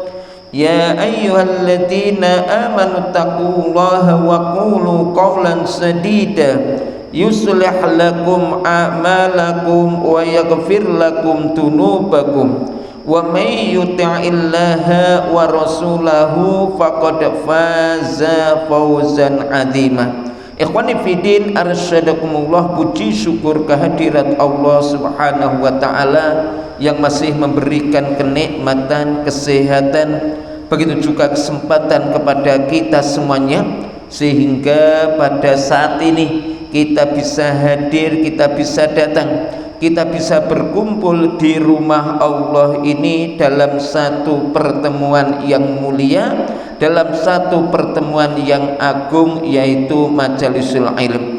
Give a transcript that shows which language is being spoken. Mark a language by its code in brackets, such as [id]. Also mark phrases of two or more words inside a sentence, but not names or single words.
[ar] يا أيها الذين آمنوا اتقوا الله وقولوا قولا سديدا يصلح لكم أعمالكم ويغفر لكم ذنوبكم ومن يطع الله ورسوله فقد فاز فوزا عظيما. إخواني في الدين أرشدكم الله, [id] puji syukur kehadirat [ar] الله سبحانه وتعالى [id] yang masih memberikan kenikmatan, kesehatan, begitu juga kesempatan kepada kita semuanya, sehingga pada saat ini kita bisa hadir, kita bisa datang, kita bisa berkumpul di rumah Allah ini dalam satu pertemuan yang mulia, dalam satu pertemuan yang agung, yaitu [ar] مجالس العلم.